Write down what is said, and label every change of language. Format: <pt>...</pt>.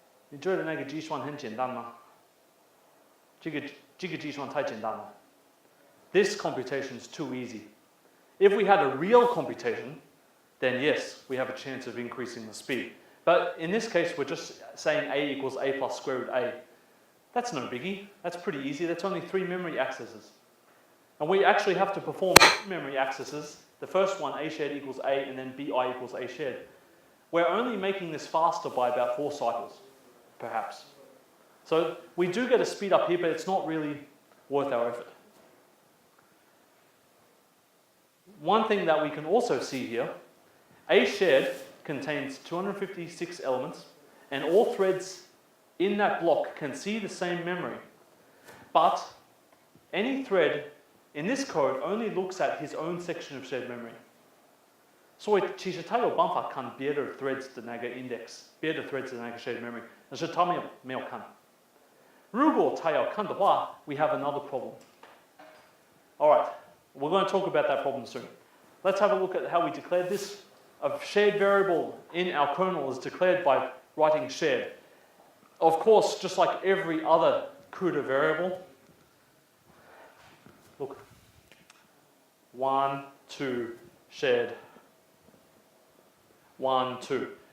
<zh>你觉得那个计算很简单吗? 这个计算太简单了.</zh> <en>This computation is too easy. If we had a real computation, then yes, we have a chance of increasing the speed. But in this case, we're just saying A equals A plus square root A. That's no biggie. That's pretty easy. That's only 3 memory accesses. And we actually have to perform memory accesses. The first one, A shared equals A, and then BI equals A shared. We're only making this faster by about 4 cycles, perhaps. So we do get a speed up here, but it's not really worth our effort. One thing that we can also see here, A shared contains 256 elements, and all threads in that block can see the same memory. But any thread in this code only looks at his own section of shared memory.</en> <zh>所以其实它有办法看别的 threads 的那个 index， 别的 threads 的那个 shared memory， 但是它没有看。如果它要看的话</zh> <en>we have another problem. Alright, we're going to talk about that problem soon. Let's have a look at how we declared this. A shared variable in our kernel is declared by writing shared. Of course, just like every other CUDA variable, look, 1, 2, shared, 1, 2.</en>